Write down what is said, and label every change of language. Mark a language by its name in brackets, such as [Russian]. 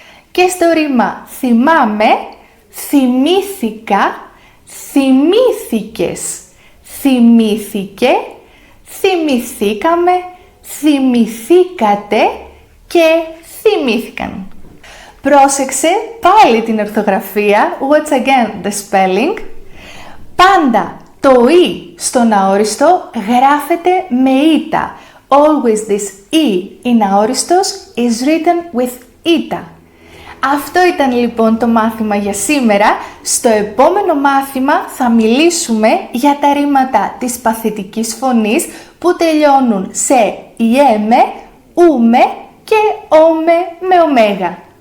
[Greek] Και στο ρήμα θυμάμαι, θυμήθηκα, θυμήθηκες, θυμήθηκε, θυμηθήκαμε, θυμηθήκατε και θυμήθηκαν. Πρόσεξε πάλι την ορθογραφία. [English] Watch again the spelling. [Greek] Πάντα το «η» στον αόριστο γράφεται με ήτα. [English] Always this «η» in αόριστος is written with ήτα. [Greek] Αυτό ήταν λοιπόν το μάθημα για σήμερα. Στο επόμενο μάθημα θα μιλήσουμε για τα ρήματα της παθητικής φωνής που τελειώνουν σε «ιέμε», «ούμε» και «όμε» με ωμέγα.